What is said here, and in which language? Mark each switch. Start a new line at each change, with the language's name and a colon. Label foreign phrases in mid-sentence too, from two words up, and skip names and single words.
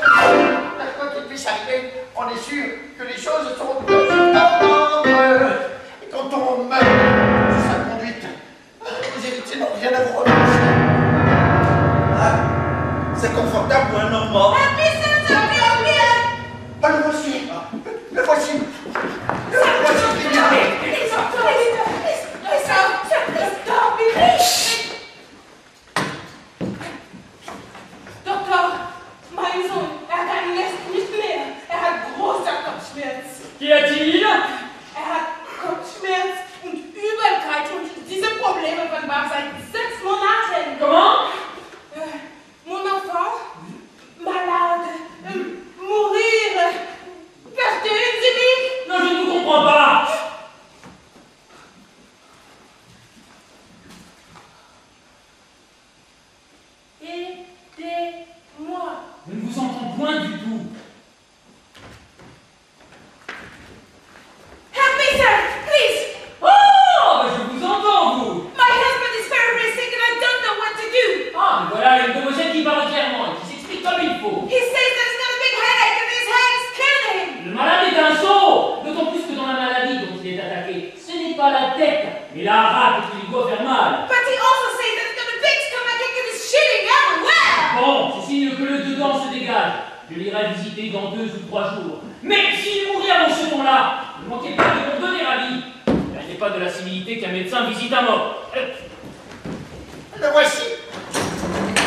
French: Quoi qu'il puisse arriver, on est sûr que les choses sont dans l'ordre. Et quand on meurt, c'est sa conduite. Les héritiers n'ont rien à vous reprocher. Ah, c'est confortable pour un homme mort. Ah, le voici. Le voici.
German: Doktor, mein Sohn, kann jetzt nicht mehr. Hat großer Kopfschmerz.
French: Qu'y a-t-il?
German: Hat Kopfschmerz und Übelkeit und diese Probleme von Bab seit 6 Monaten.
French: Comment? Mon enfant, malade, mourir.
German: Verstehen Sie mich?
French: Non, je ne vous comprends pas. Aidez-moi. Je ne vous entends point du tout.
English: Help me, sir, please.
French: Oh, mais je vous entends, vous.
English: My husband is very sick and I don't know what to do.
French: Ah, mais voilà une demoiselle qui parle clairement et qui s'explique comme il faut.
English: He says that he's got a big headache and his head's killing him.
French: Le malade est un sot. D'autant plus que dans la maladie dont il est attaqué, ce n'est pas la tête, mais la rate qui lui doit faire mal.
English: But he also says that he's got a big stomach and he's shitting everywhere.
French: Bon, c'est signe que le dedans se dégage. Je l'irai visiter dans 2 ou 3 jours. Mais s'il mourait avant ce temps-là, ne manquez pas de me donner avis. Il n'est pas de la civilité qu'un médecin visite un mort. Le voici.